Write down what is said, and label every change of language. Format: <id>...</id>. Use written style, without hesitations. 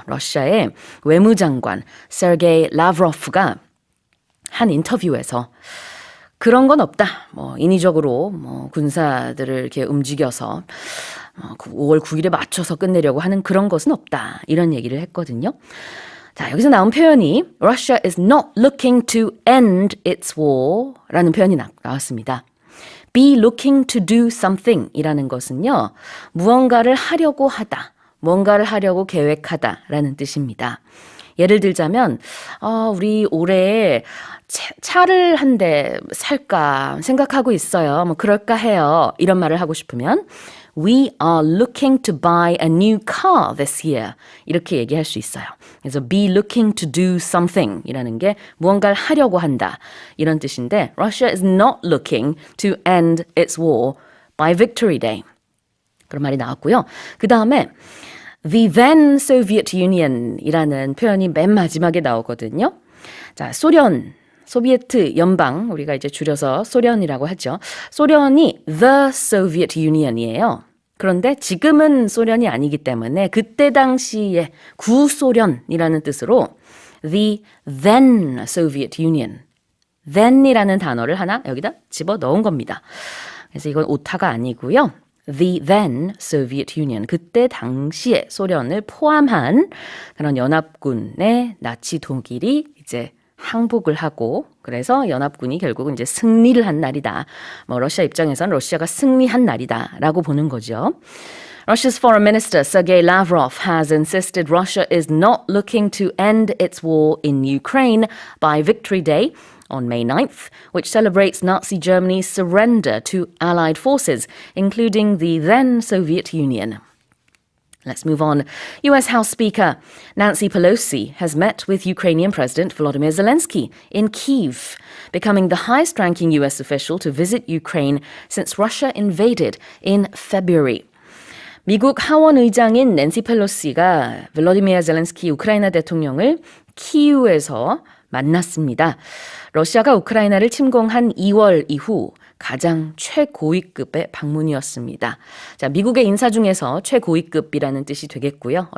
<ko>러시아의 외무장관 세르게이 라브로프가 한 인터뷰에서 그런 건 없다. 인위적으로 군사들을 이렇게 움직여서 5월 9일에 맞춰서 끝내려고 하는 그런 것은 없다. 이런 얘기를 했거든요. 자, 여기서 나온 표현이</ko> <en>Russia is not looking to end its war</en> <ko>라는 표현이 나왔습니다.</ko> <en>Be looking to do something</en> <ko>이라는 것은요. 무언가를 하려고 하다. 뭔가를 하려고 계획하다 라는 뜻입니다. 예를 들자면 우리 올해 차를 한 대 살까 생각하고 있어요. 그럴까 해요. 이런 말을 하고 싶으면</ko> <en>We are looking to buy a new car this year.</en> <ko>이렇게 얘기할 수 있어요. 그래서</ko> <en>be looking to do something</en> <ko>이라는 게 무언가를 하려고 한다. 이런 뜻인데</ko> <en>Russia is not looking to end its war by Victory Day.</en> <ko>그런 말이 나왔고요. 그 다음에</ko> <en>The then Soviet Union</en> <ko>이라는 표현이 맨 마지막에 나오거든요. 자, 소비에트 연방, 우리가 이제 줄여서 소련이라고 하죠. 소련이</ko> <en>The Soviet Union</en> <ko>이에요. 그런데 지금은 소련이 아니기 때문에 그때 당시에 구소련이라는 뜻으로</ko> <en>The then Soviet Union,</en> <ko>then이라는 단어를 하나 여기다 집어 넣은 겁니다. 그래서 이건 오타가 아니고요.</ko> <en>The then Soviet Union,</en> <ko>그때 당시에 소련을 포함한 그런 연합군의 나치 독일이 이제 항복을 하고 그래서 연합군이 결국은 이제 승리를 한 날이다. 러시아 입장에서는 러시아가 승리한 날이다라고 보는 거죠.</ko> <en>Russia's Foreign Minister Sergei Lavrov has insisted Russia is not looking to end its war in Ukraine by Victory Day on May 9th, which celebrates Nazi Germany's surrender to Allied forces, including the then Soviet Union. Let's move on. US House Speaker Nancy Pelosi has met with Ukrainian President Volodymyr Zelensky in Kyiv, becoming the highest-ranking US official to visit Ukraine since Russia invaded in February.</en> <ko>미국 하원 의장인 낸시 펠로시가 볼로디미르 젤렌스키 우크라이나 대통령을 키이우에서 만났습니다. 러시아가 우크라이나를 침공한 2월 이후 가장 최고위급의 방문이었습니다. 자, 미국의 인사 중에서 최고위급이라는 뜻이 되겠고요.</ko>